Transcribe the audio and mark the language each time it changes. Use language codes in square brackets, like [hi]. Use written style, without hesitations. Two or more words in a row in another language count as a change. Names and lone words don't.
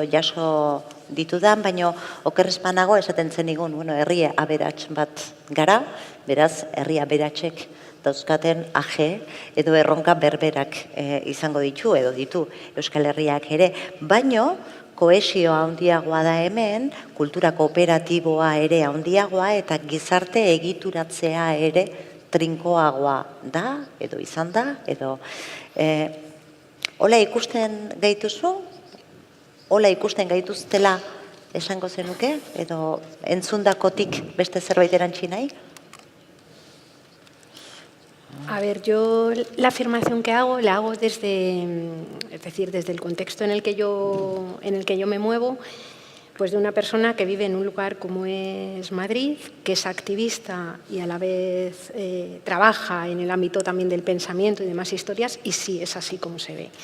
[eu] jaso ditudan, baina okerrezpanago esaten zen igun, herri aberats bat gara, beraz, herri aberatsek dauzkaten aje edo erronka berberak izango ditu edo ditu Euskal Herriak ere, baino kohesioa handiagoa da hemen, kultura kooperatiboa ere handiagoa eta gizarte egituratzea ere trinkoagoa da, edo izan da, edo hola ikusten gaituzu? Hola ikusten gaituztela esango zenuke? Edo entzundakotik beste zerbait erantzi nahi? [es] A ver, yo la afirmación que hago, la hago desde el contexto en el que yo me muevo, pues de una persona que vive en un lugar como es Madrid, que es activista y a la vez trabaja en el ámbito también del pensamiento y demás historias, y sí, es así como se ve.